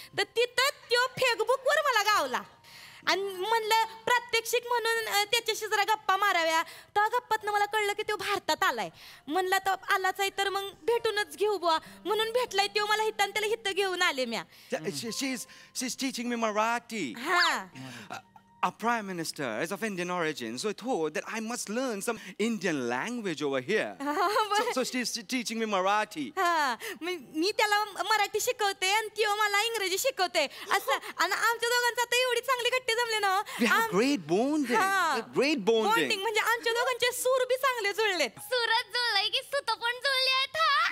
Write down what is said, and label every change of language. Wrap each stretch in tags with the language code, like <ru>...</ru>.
<mr>तर तिथं तो फेसबुकवर मला गावला आणि म्हणलं प्रात्यक्षिक म्हणून त्याच्याशी जरा गप्पा माराव्या. तर गप्पातनं मला कळलं की तो भारतात आलाय. म्हणलं तर आलाच आहे तर मग भेटूनच घेऊ बुवा, म्हणून भेटलाय तो मला हिथं, त्याला हिथं घेऊन आले म्या.</mr> <en>She's teaching me Marathi.</en> <mr>हा,</mr> <en>Our Prime Minister is of Indian origin, so I thought that I must learn some Indian language over here. So she's teaching me Marathi.</en> <mr>हा, मी त्याला मराठी शिकवते आणि तो मला इंग्रजी शिकवते असं. आणि आमच्या दोघांचं आता एवढी चांगली गट्टी जमले ना.</mr> <en>We have great bonding. Great bonding.</en> <mr>म्हणजे आमच्या दोघांचे सूर बी चांगले जुळलेत. सुरत जुळलंय की सुत पण जुळली आहेत हा.</mr>